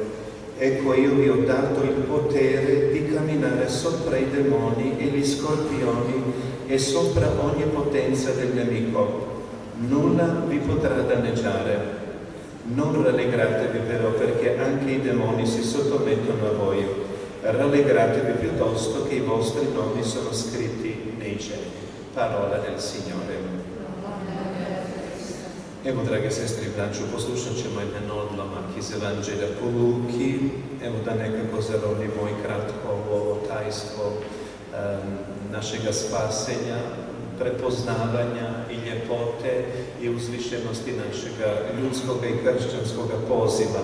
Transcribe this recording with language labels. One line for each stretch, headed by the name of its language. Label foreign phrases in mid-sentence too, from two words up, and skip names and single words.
Italian: Ecco, io vi ho dato il potere di camminare sopra i demoni e gli scorpioni e sopra ogni potenza del nemico. Nulla vi potrà danneggiare. Non rallegratevi però perché anche i demoni si sottomettono a voi. Rallegratevi piuttosto che i vostri nomi sono scritti nei cieli. Parola del Signore.
Croatian: Evo, drage sestre i braćo, poslušat ćemo jedan odlomak iz Evanđelja po Luki. Evo da nekako zaronimo i kratko ovo tajstvo našega spasenja, prepoznavanja i ljepote i uzvišenosti našega ljudskog i kršćanskog poziva.